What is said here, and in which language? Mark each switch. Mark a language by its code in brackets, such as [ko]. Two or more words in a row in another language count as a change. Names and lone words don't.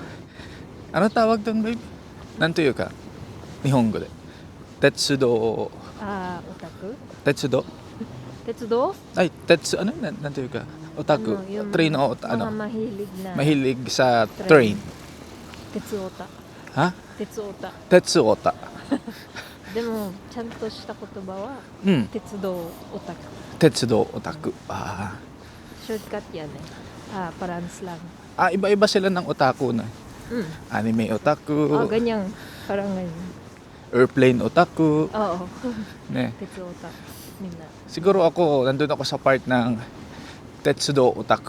[tl] Ano tawag doon, babe? Nantuyo ka? [ja] 日本語で. [tl] Tetsudo. Otaku? Tetsudo? Tetsudo? Ay, ano? Nantuyo ka? Otaku. Yung Train o mga mahilig na mahilig sa train. Tetsuota. Ha? Tetsuota. Tetsuota. [ja] でもちゃんとした言葉は 鉄道オタク鉄道オタク. [tl] shortcut yan parans lang Iba-iba sila ng otaku na. Anime otaku. ganyan parang ganyan Airplane otaku. oo Ne. [ja] 鉄オタみんな [tl] Siguro ako, nandun ako sa part ng [ja] 鉄道オタク.